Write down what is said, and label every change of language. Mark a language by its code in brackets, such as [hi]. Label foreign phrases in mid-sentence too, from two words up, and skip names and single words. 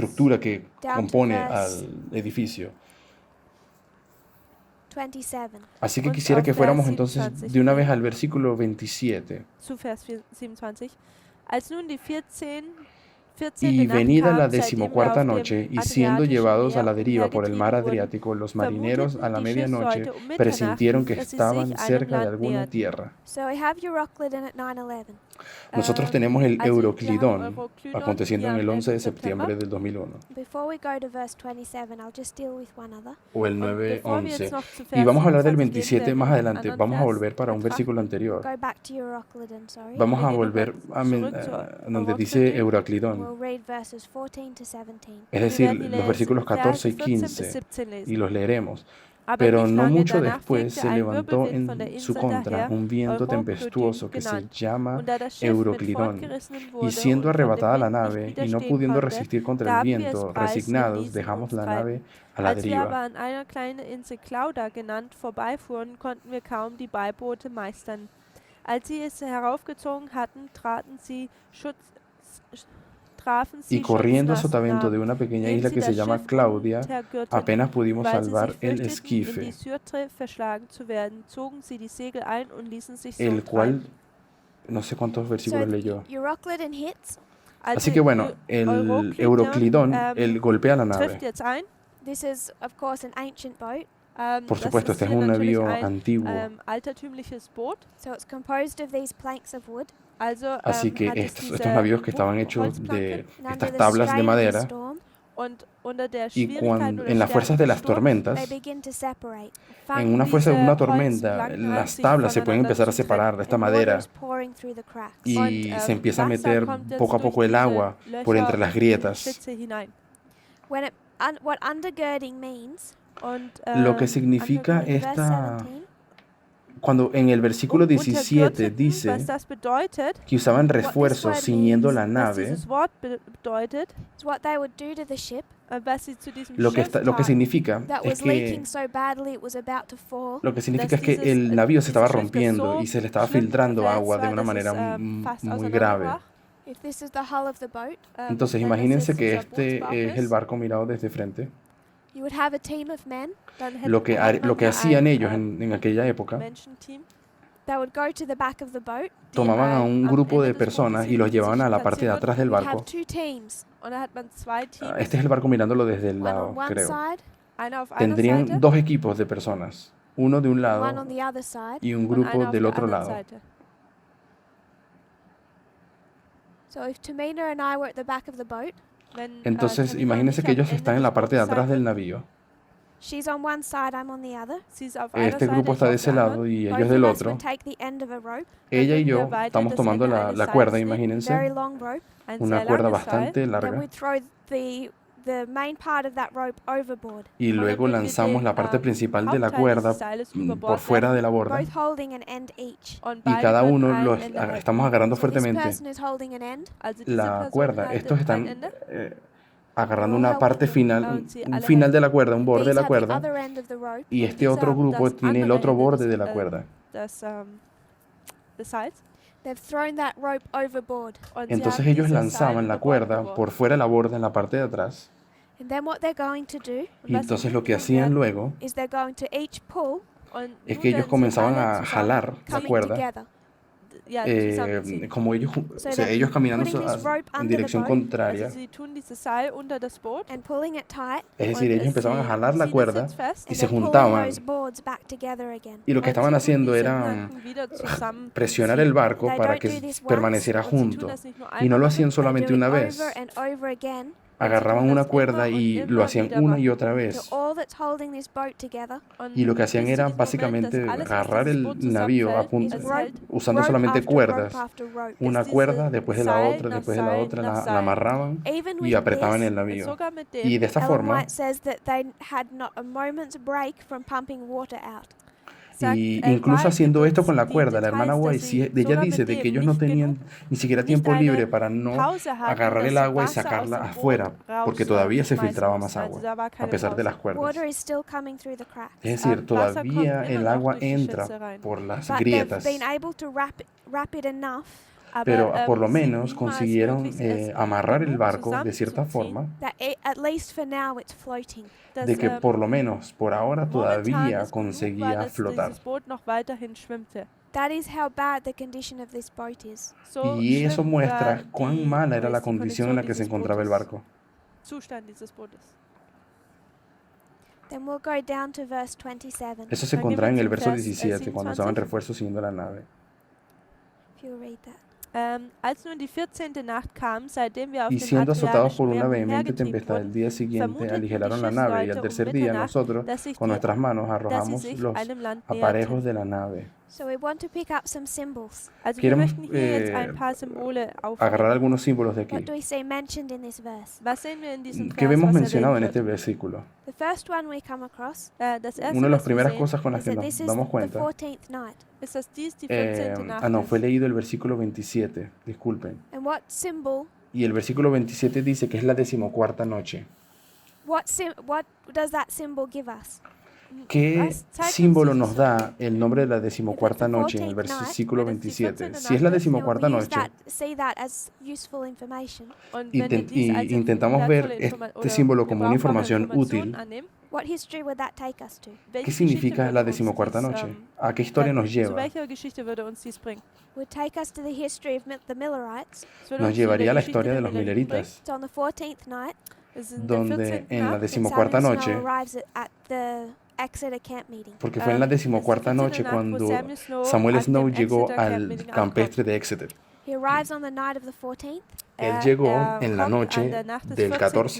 [es] estructura que [en] Down to [es] compone verse al edificio. 27. Así que [de] Und [es] quisiera [de] auf [es] que fuéramos [de] Vers [es] entonces 27 de una vez [de] gehen. [es] al versículo 27. [de] zu Vers 27. Als nun die 14. [es] Y [de] Nacht [es] venida [de] kam, [es] la [de] seitdem wir [es] decimocuarta [de] auf dem [es] noche, y siendo [de] Adriatischen [es] llevados a la [de] Meer [es] deriva por el mar [de] umhergetrieben [es] Adriático, los [de] wurden, [es] marineros a la [de] vermuteten die [es] medianoche [de] Schiffsleute um [es] presintieron que [de] Mitternacht, dass sie [es] estaban [de] sich einem [es] cerca de [de] Land [es] alguna [de] näherten. [es] tierra. [en] So we have Euroclidon at 9:11. [es] Nosotros tenemos el [de] Also, wir haben [es] Euroclidón [de] Euroclidon [es] aconteciendo en [de] hier [es] el [de] am [es] 11 de [de] 11. [es] septiembre del 2001, [en] Before we go to verse 27, I'll just deal with one other. [es] o el [de] Und bevor wir [es] 9:11. [de] jetzt noch zu [es] Y [de] Vers [es] vamos a hablar del [de] 27 [es] 27 [de] gehen, [es] más [de] werden wir [es] adelante. [de] einen anderen [es] Vamos a [de] Vers [es] volver para un [de] betrachten. [es] versículo anterior. [en] Go back to Euroclidon, sorry. [es] Vamos a [de] Wir gehen [es] volver [de] nochmal zurück [es] donde [de] zu [es] dice [de] Euroclidon. [es] Euroclidón, [en] We'll read verses 14 to 17. [es] es [de] Wir [es] decir, [de] werden die [es] los versículos [de] Verse [es] 14 y [de] 14 bis [es] 15, [de] 17 lesen. [es] y los leeremos. [de] Aber [es] Pero [de] nicht [es] no [de] lange [es] mucho [de] danach [es] después [de] fegte [es] se [de] ein [es] levantó [de] Wirbelwind von der [es] en su [de] Insel [es] contra [de] daher, [es] un viento [de] Euroclydon [es] tempestuoso que se [de] genannt. [es] llama [de] Und da das Schiff mit [es] Euroclidón. [de] fortgerissen [es] Y [de] wurde [es] siendo [de] und von dem [es] arrebatada la [de] Wind nicht [es] nave y no [de] widerstehen [es] pudiendo [de] konnte, [es] resistir contra el [de] gaben wir es [es] viento, [de] preis und [es] resignados [de] ließen [es] dejamos [de] uns [es] la [de] treiben. [es] nave a la [de] Als wir aber [es] deriva. [de] an einer kleinen Insel Clauda genannt vorbeifuhren, konnten wir kaum die Beiboote meistern. Als sie es heraufgezogen hatten, trafen sie [es] Y corriendo a [de] Schutznasen [es] sotavento de [de] nahe. [es] una pequeña [de] Indem [es] isla [de] sie [es] que se [de] das [es] llama [de] Schiff [es] Claudia, [de] untergürteten, [es] apenas pudimos [de] weil sie [es] salvar [de] sich [es] el [de] fürchteten, in die [es] esquife, [de] Syrte verschlagen zu werden, zogen sie die Segel ein und ließen sich so [es] el cual, [de] treiben. [es] no sé cuántos [de] So [es] versículos leyó. [en] Euroclidon hits. [es] Así que bueno, el Euroclidón, él golpea la [de] trifft [es] nave. [de] jetzt ein. [en] This is, of course, an ancient boat. [es] Por [de] Das [es] supuesto, [de] ist [es] este es [de] hier [es] un [de] natürlich [es] navío [de] ein [es] antiguo. [de] altertümliches Boot. [en] So it's composed of these planks of wood. [de] Also [es] Así que [de] hat es [es] estos [de] diese [es] navíos que estaban hechos [de] Holzplanken [es] de [en] And under [es] estas [en] the [es] tablas de [en] strain of the [es] madera, [en] storm, [de] und unter der [es] y [de] Schwierigkeit oder [es] en las [de] Stärke [es] fuerzas de [de] des [es] las [de] Sturms [es] tormentas, [en] they begin to separate. [es] en una fuerza de [de] diese [es] una tormenta, [de] Holzplanken an [es] las [de] sich [es] tablas se pueden [de] voneinander [es] empezar a [de] zu trennen. [es] separar de esta [en] And water [es] madera [en] is pouring through the cracks. [es] y [de] Und, [es] se empieza a [de] Wasser [es] meter [de] kommt jetzt [es] poco a [de] durch [es] poco el [de] diese [es] agua por [de] Löcher [es] entre las [de] in die [es] grietas. [de] Schlitze hinein. [en] When it, what undergirding means, [de] Und, [es] Lo que significa [en] undergirding, verse [es] esta [en] 17, [es] cuando en el versículo [de] Und [es] 17 [de] untergürteten, [es] dice [de] was das bedeutet, [es] que usaban [en] What this [es] refuerzos [en] word [es] ciñendo la [en] was [es] nave, [de] dieses Wort bedeutet, [en] is what they would do to the ship [de] was sie zu diesem [es] lo que, [de] Schiff [es] lo que [de] taten. [es] significa [en] that [es] es [de] was [es] que [en] leaking so badly it was about to fall. [es] lo que significa es [de] Dass [es] que el navío se [de] dieses [es] estaba [de] Schiff, das [es] rompiendo [de] so [es] y se le estaba [de] schlimm [es] filtrando [de] verletzt [es] agua de [de] war, [es] una [de] dass [es] manera [de] es fast [es] muy grave. [de] auseinanderbrach. [en] If this is the hull of the boat, [es] Entonces [de] Wenn das [es] imagínense [de] jetzt [es] que [de] unser [es] este [de] Bootsbauch [es] es el [de] ist, [es] barco mirado desde frente. [en] you would have a team of men [de] dann [es] Lo que, [de] hat [es] lo [de] man [es] que [de] hier [es] hacían [de] ein [es] ellos en aquella época, [de] Menschenteam, [en] that would go to the back of the boat. [de] die [es] tomaban a un [de] am [es] grupo de [de] Ende des [es] personas [de] Bootes [es] y los [de] sich [es] llevaban a la parte de [de] platzieren [es] atrás del [en] You'd have [es] barco. [en] two teams, [de] und da hat man zwei Teams, [es] Este es el barco mirándolo desde el [en] one on [es] lado, [en] one [es] creo. [en] side [de] einer auf einer [es] Tendrían [de] Seite [es] dos equipos de personas, uno de un [en] and one [es] lado [en] on the other side. [es] y un [de] und [es] grupo [de] einer auf [es] del [de] der [es] otro [de] anderen [es] lado. [de] Seite. [en] So if Tamina and I were at the back of the boat, [de] Wenn, [es] Entonces [de] Tamina und [es] imagínense [de] ich [es] que [de] am [es] ellos [de] Ende [es] están en [de] des [es] la parte de [de] Bootes [es] atrás [de] sein [es] del [de] würden, [es] navío. [en] she's on one side, I'm on the other. [de] sie ist auf einer [es] Este [de] Seite, [es] grupo [de] ich [es] está de [de] auf [es] ese [de] der [es] lado [de] anderen. [es] y ellos [en] Both [es] del [en] of us [es] otro. [en] would take the end of a rope, [es] Ella y [de] würden wir [es] yo [de] beide [es] estamos [de] das [es] tomando [de] Ende [es] la [de] eines [es] cuerda, [de] Seils nehmen, [en] a very [es] imagínense, [en] long rope. [de] ein [es] una [de] sehr [es] cuerda [de] langes Seil, [es] bastante [en] Then [es] larga. [en] we'd throw the main part of that rope overboard, [es] Y [de] und dann [es] luego [de] würden wir [es] lanzamos [de] den [es] la parte principal de la [de] Hauptteil [es] cuerda [de] dieses Seiles über [es] por [de] Bord [es] fuera de la borda [en] both holding an end each. [de] und [es] y [de] beide [es] cada [de] können [es] uno [de] ein Ende halten. [es] estamos agarrando [en] So this [es] fuertemente [en] person is holding an end, [de] Also diese [es] la [de] Person [es] cuerda. [de] haltet [es] Estos [de] ein [es] están [de] Ende [es] agarrando [en] We're all [es] una parte [en] helping [es] final, [de] und sie [es] un [de] alle [es] final de [de] helfen. [es] la cuerda, un borde de [en] these [es] la [en] have the [es] cuerda, [en] other end of the rope, [es] y [de] Und [es] este [de] diese [es] otro [de] haben [es] grupo [de] das [es] tiene el [de] andere [es] otro [de] Ende [es] borde [de] des, [es] de la cuerda. [de] des Seils. [en] they've thrown that rope overboard. [de] Und sie [es] Entonces [de] haben [es] ellos [de] dieses [es] lanzaban [de] Seil [es] la [de] über Bord [es] cuerda [de] geworfen. [es] por fuera de la borda en la parte de atrás. [en] And then what they're going to do [es] Y entonces lo que hacían luego [en] is they're going to each pull, [de] Und [es] es [de] nun [es] que ellos [de] werden sie [es] comenzaban [de] alle [es] a [de] zusammen [es] jalar la [en] coming [es] cuerda, [en] together. [de] ja, zusammenziehen. [es] como ellos, [en] So [es] o sea, [en] they're [es] ellos caminando [en] putting this rope [es] en [en] under the [es] dirección [en] boat [es] contraria. [de] Also sie tun dieses Seil unter das Boot [en] and pulling it tight, [es] Es decir, [de] und [es] ellos empezaban a [de] sie [es] jalar la [de] ziehen es [es] cuerda [de] jetzt fest [es] y [en] and [es] se [en] then pulling [es] juntaban. [en] those boards back together again. [es] Y lo que [de] und [es] estaban [de] sie tun [es] haciendo [de] diese [es] era [de] Planken wieder zusammenziehen. [es] presionar el barco [en] They [es] para [en] don't [es] que [en] do this once, [es] permaneciera [de] Und sie tun [es] junto. [de] das nicht nur [es] Y no [de] einmal, [es] lo hacían [en] They [es] solamente [en] do it [es] una [en] over [es] vez. [en] and over again [es] Agarraban [de] tun [es] una [de] das [es] cuerda [de] immer [es] y [de] und [es] lo [de] immer [es] hacían [de] wieder [es] una y [de] machen. [es] otra [en] till [es] vez. [en] all that's holding this boat together [de] Und [es] Y lo que hacían [de] bis zu [es] era [de] diesem Moment, [es] básicamente [de] dass alles, was [es] agarrar [de] dieses [es] el [de] Boot [es] navío [de] zusammenhält, [en] is [es] es [en] rope, [de] hält, [es] usando [en] rope [es] solamente [en] after [es] cuerdas. [en] rope after rope. [es] Una [de] diese [es] cuerda, después de la [de] Seil [es] otra, [de] nach [es] después de la [de] Seil [es] otra, [de] nach [es] la [de] Seil. [es] amarraban [en] Even [es] y [en] with [es] apretaban [en] this, [es] el navío. [de] sogar mit [es] Y [de] dem [es] de esta [de] Ellen [es] forma, [en] White says that they had not a moment's break from pumping water out. [es] y incluso haciendo esto con la cuerda, la hermana White, ella dice de que ellos no tenían ni siquiera tiempo libre para no agarrar el agua y sacarla afuera, porque todavía se filtraba más agua, a pesar de las cuerdas. [en] Water is still coming through the cracks. [es] Es decir, todavía el agua entra por las grietas, [en] They've been able to wrap it enough [es] pero por lo menos consiguieron amarrar el barco de cierta forma, [en] that at least for now it's floating. [es] de que por lo menos por ahora todavía conseguía flotar. [de] dieses Boot noch weiterhin schwimmte. [en] That is how bad the condition of this boat is. [de] So [es] Y eso [de] schlimm [es] muestra [de] war [es] cuán mala era la [de] die [es] condición en la que se [de] dieses [es] encontraba el [de] Bootes. [es] barco. [de] Zustand dieses Bootes. [en] Then we'll go down to verse 27. [es] Eso se [de] Dann [es] encontraba [de] gehen [es] en [de] wir [es] el [de] zum [es] verso [de] Vers, [es] 17, cuando usaban [de] 27. [es] refuerzos siguiendo la nave. [en] If you'll read that. [de] Als nun die 14. Nacht kam, seitdem wir auf [es] Y [de] dem [es] siendo azotados por una [de] Adriatischen Meer [es] vehemente [de] umhergetrieben [es] tempestad, el [de] wurden, [es] día siguiente [de] vermuteten [es] aligeraron [de] die [es] la nave y al [de] Schiffsleute [es] tercer [de] um [es] día [de] Mitternacht, [es] nosotros [de] dass sich [es] con [de] die- [es] nuestras manos [de] dass sie [es] arrojamos [de] sich [es] los [de] einem Land [es] aparejos [de] näherten. [es] de la nave. [en] So we want to pick up some symbols. [de] Also wir [es] Queremos, [de] möchten hier jetzt ein paar Symbole [es] Agarrar [de] aufnehmen. [es] algunos símbolos de aquí. [en] What do we see mentioned in this verse? [de] Was sehen wir in diesem [es] ¿Qué [de] Vers, [es] vemos [de] was [es] mencionado en [de] erwähnt [es] este [de] wird? [es] versículo? [en] The first one we come across [de] Das erste, [es] Una de las [de] was wir [es] primeras [de] sehen, [es] cosas con las [en] is [es] que [en] that [es] nos [en] this is [es] damos [en] the [es] cuenta. [en] 14th night. [de] ist, dass dies die 14. Nacht [es] No, [de] ist. [es] fue leído el versículo 27, disculpen. [en] And what symbol, [es] Y el versículo 27 dice que es la 14ª noche. [en] what does that symbol give us? [es] ¿Qué [de] Was zeigt uns [es] símbolo [de] dieses [es] nos da el nombre de la 14ª noche en el versículo 27? Si es la [en] And [es] 14ª [en] we use [es] noche [en] see that as useful information. [de] Und [es] y, [de] wenn wir dies als [es] intentamos ver [de] wertvolle Informa- [es] este [de] oder [es] símbolo como una [de] gebrauchbare [es] información útil, [de] annehmen, [en] What history would that take us to? [es] ¿qué [de] welche [es] significa [de] Geschichte [es] la [de] würde uns [es] 14ª [de] dies, [es] noche? ¿A qué historia nos [de] zu [es] lleva? [de] welcher Geschichte würde uns dies bringen? [en] Would take us to the history of the Millerites. [de] Es würde [es] Nos [de] uns zu [es] llevaría [de] der [es] a la [de] Geschichte [es] historia de [de] der [es] los [de] Milleriten [es] Milleritas, [en] So on the 14th night, [de] bringen. Es ist in der [es] donde [de] 14. [es] en la [de] Nacht, [en] when [es] 14ª [en] Samuel [es] noche, [en] Snow arrives at the Exeter camp meeting. [es] porque fue en la [de] es die [es] 14ª [de] 14. [es] noche [de] Nacht, wo [es] cuando Samuel [de] Samuel an [es] Snow [de] dem [es] llegó [de] Exeter Camp [es] al [de] Meeting [es] campestre de Exeter. [en] He arrives on the night of the 14th, [es] Él llegó en la [de] kommt [es] noche [de] an der Nacht des [es] del 14